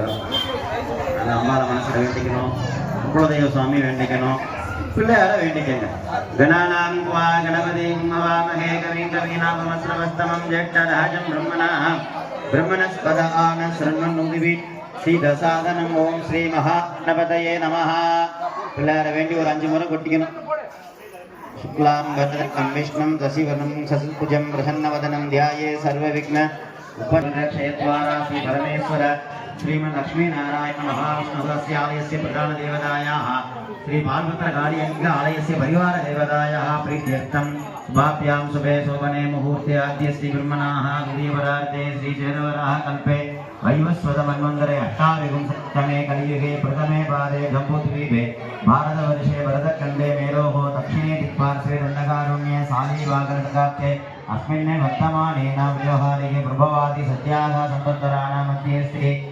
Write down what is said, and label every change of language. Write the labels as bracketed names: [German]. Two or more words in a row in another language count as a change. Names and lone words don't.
[Tamil] அந்த அம்மாவை மனசுல வேண்டிக்கணும், குலதெய்வ சுவாமி வேண்டிக்கணும், பிள்ளையார வேண்டிக்கங்க. [Sanskrit] गणानाम् वा गणपतिम् नमामहे कविम् कवीनाबमश्रवस्तमम् ज्येष्ठराजम् ब्रह्मणस्पत आन श्रवन्नोदिवि सीदसादनम्. ॐ श्री महागणपतये नमः. [Tamil] பிள்ளையார வேண்டி ஒரு 5 முறை கொட்டிக்கணும். [Sanskrit] शुक्लां वरदं विष्णुं शशिवर्णं शशिभुजं प्रसन्नवदनं ध्याये सर्वविघ्न उपनिरक्षयद्वारा श्री परमेश्वर श्रीमन्लक्ष्मीनारायण महाविष्णुस्य आलयस्य प्रधानदेवतायाः श्री पार्वतीकाली अम्बिका आलयस्य परिवारदेवतायाः प्रीत्यर्थं शुभाभ्यां शुभे शोभने मुहूर्ते आद्य श्री ब्रह्मणाः द्वितीयपरार्धे श्री चेतवराः कल्पे वैवस्वतमन्वन्तरे अष्टाविंशतमे कलियुगे प्रथमे पादे जम्बूद्वीपे भारतवर्षे भरतखण्डे मेरोः दक्षिणे दिक्पार्श्वे दण्डकारण्ये शालीवागरकात्ये अस्मिन् वर्तमानेन व्यवहारिके प्रभवादि सत्याः संवत्सराणां मध्ये श्री